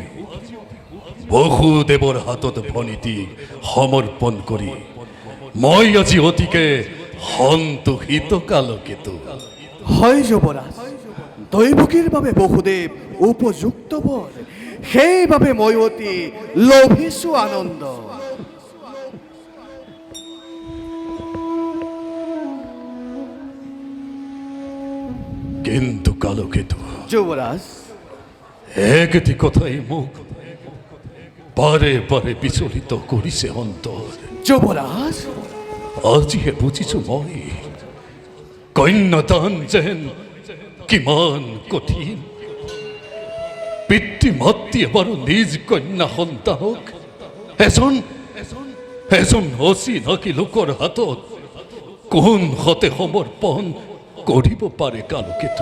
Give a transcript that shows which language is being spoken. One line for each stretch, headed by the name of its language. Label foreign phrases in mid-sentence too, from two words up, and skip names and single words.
Assamese: বসুদেৱৰ হাতত ভনীতিক সমৰ্পণ কৰি মই আজি অতিকে সন্তোষিত কালকেতু। হয় যুবরাজ, দৈৱকীৰ বাবে বসুদেৱ উপযুক্ত বৰ, সেইবাবে মই অতি লভিছো আনন্দ। কিন্তু কালকেতু, যুবরাজ, একটি কথাই মোক বাৰে বাৰে বিচলিত কৰিছে অন্তৰ। যুবরাজ, আজিহে বুজিছো মই কন্যাদান যেন কিমান কঠিন। পিতৃ মাতৃয়ে বাৰু নিজ কন্যা সন্তানক এজন এজন অচিনাকি লোকৰ হাতত কোন হতে সমৰ্পণ কৰিব পাৰে কালকেতু?